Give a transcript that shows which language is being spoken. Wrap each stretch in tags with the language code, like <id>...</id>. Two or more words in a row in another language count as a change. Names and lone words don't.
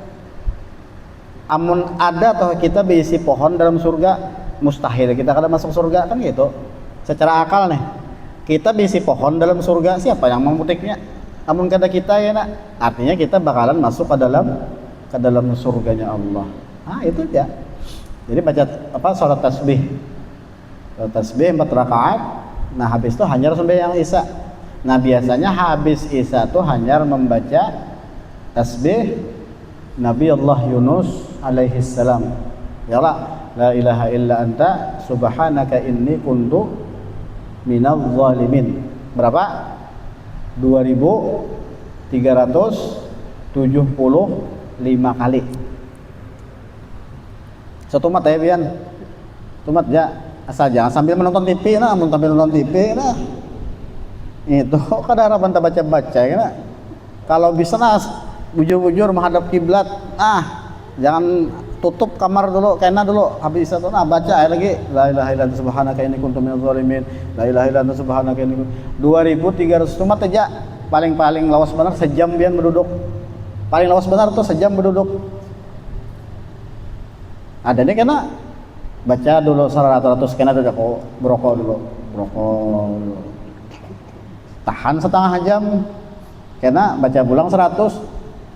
<bjn>Amun ada atau kita berisi pohon dalam surga, mustahil kita kada masuk surga kan gitu. Secara akal nih, kita berisi pohon dalam surga, siapa yang memetiknya? Amun kada kita ya nak, artinya kita bakalan masuk ke dalam surganya Allah. Ah itu ya. Jadi baca apa salat tasbih. Salat tasbih 4 rakaat. Nah habis itu hanya sembahyang isya. Nah biasanya habis isya tuh hanya membaca tasbih Nabi Allah Yunus alaihi salam.</bjn> <ar>يا الله، لا إله إلا أنت سبحانك إني كنت من الظالمين.</ar> <bjn>Berapa? 2375 kali. Satu mat ya pian. Tumat ya asal jangan sambil menonton TV nah, sambil nonton TV nah. Itu kada harapan tak baca-baca ya. Kalau bisa nah bujur-bujur menghadap kiblat. Jangan tutup kamar dulu, kena dulu habis itu baca lagi</bjn> <ar>لا إله إلا أنت سبحانك إني كنت من الظالمين. لا إله إلا أنت سبحانك إني</ar> <bjn>2300 tumat aja. Paling-paling lawas benar sejam pian berduduk. Paling lawas benar tuh sejam berduduk. Ada nih kena baca dulu 100 kena duduk berokok dulu. Tahan setengah jam. Kena baca pulang 100.</bjn>